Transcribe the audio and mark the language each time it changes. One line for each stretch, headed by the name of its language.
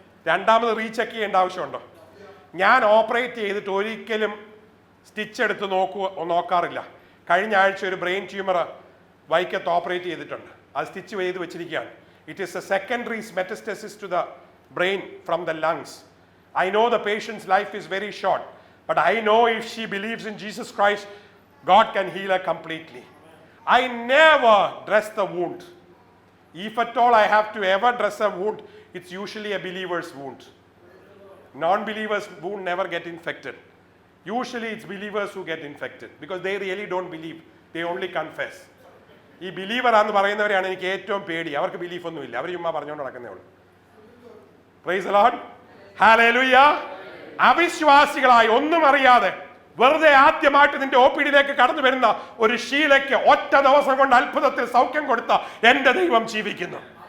Malayalam: രണ്ടാമത് റീചെക്ക് ചെയ്യേണ്ട ആവശ്യമുണ്ടോ? ഞാൻ ഓപ്പറേറ്റ് ചെയ്തിട്ട് ഒരിക്കലും സ്റ്റിച്ച് എടുത്ത് നോക്കാറില്ല. കഴിഞ്ഞ ആഴ്ച ഒരു ബ്രെയിൻ ട്യൂമർ വൈക്കത്ത് ഓപ്പറേറ്റ് ചെയ്തിട്ടുണ്ട്. അത് സ്റ്റിച്ച് ചെയ്ത് വെച്ചിരിക്കുകയാണ്.
English: It is a secondary metastasis to the brain from the lungs. I know the patient's life is very short, but I know if she believes in Jesus Christ, God can heal her completely. I never dress the wound. If at all I have to ever dress a wound, it's usually a believer's wound. Non-believers' wound never get infected. Usually it's believers who get infected because they really don't believe. They only confess.
Malayalam: ഈ believer ആണെന്ന് പറയുന്നവരെയാണ് എനിക്ക് ഏറ്റവും പേടി. അവർക്ക് belief ഒന്നുമില്ല, അവർ ചുമ്മാ പറഞ്ഞുകൊണ്ട് നടക്കുന്നേ ഉള്ളൂ. Praise the Lord, hallelujah. അവിശ്വാസികളായി ഒന്നും അറിയാതെ വെറുതെ ആദ്യമായിട്ട് നിന്റെ OPD-യിലേക്ക് കടന്നു വരുന്ന ഒരു ഷീലയ്ക്ക് ഒറ്റ ദിവസം കൊണ്ട് അത്ഭുതത്തിൽ സൗഖ്യം കൊടുത്ത എന്റെ ദൈവം ജീവിക്കുന്നു.